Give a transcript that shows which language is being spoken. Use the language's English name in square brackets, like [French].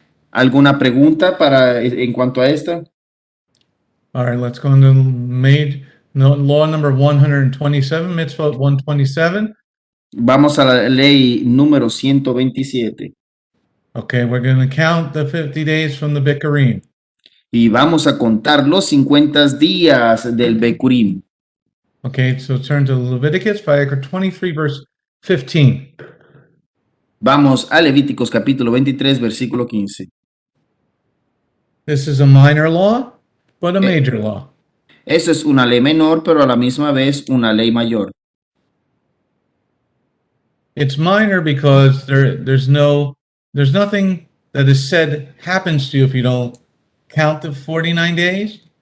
[Spanish] ¿Alguna pregunta en cuanto a esta? [English] All right. Let's go into law number 127, mitzvot 127. [Spanish] Vamos a la ley número 127 [English] Okay, we're going to count the 50 days from the Bikurim. [Spanish] y vamos a contar los 50 días del Bekurim. [English] Okay, so turn to Leviticus, Vayikra 23, verse 15. [Spanish] Vamos a Levíticos capítulo 23, versículo 15. [English] This is a minor law, but a major law. [Spanish] Esa es una ley menor, pero a la misma vez una ley mayor. [English] It's minor because there's nothing that is said happens to you if you don't count the 49 days.